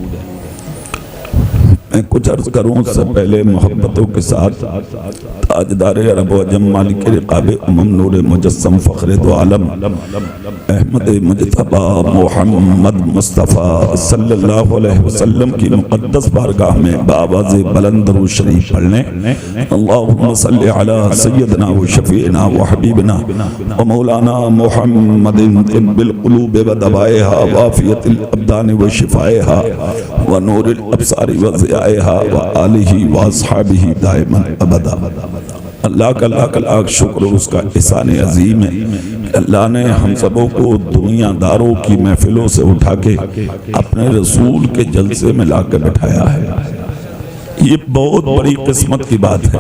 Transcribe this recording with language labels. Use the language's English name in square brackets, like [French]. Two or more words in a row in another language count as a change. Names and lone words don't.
[Urdu] میں کچھ عرض کروں اس سے پہلے محبتوں کے ساتھ تاجدار عرب و عجم مالک رقاب امم نور مجسم فخر دو عالم احمد مجتبی محمد مصطفیٰ [Arabic] صلی اللہ علیہ وسلم [Urdu] کی مقدس بارگاہ میں بآواز بلند درود شریف پڑھنے [Arabic] اللہم صلی علی سیدنا و شفیعنا و حبیبنا و مولانا محمد طب القلوب و دوائها وعافیت الابدان و شفائها و نور الابصار و ضیائها و آلہ و اصحابہ دائما ابدا۔ [Urdu] اللہ کا لاکھ لاکھ شکر اس کا احسان عظیم ہے کہ اللہ نے ہم سبوں کو دنیا داروں کی محفلوں سے اٹھا کے اپنے رسول کے جلسے میں لا کے بٹھایا ہے۔ یہ بہت بڑی قسمت کی بات ہے۔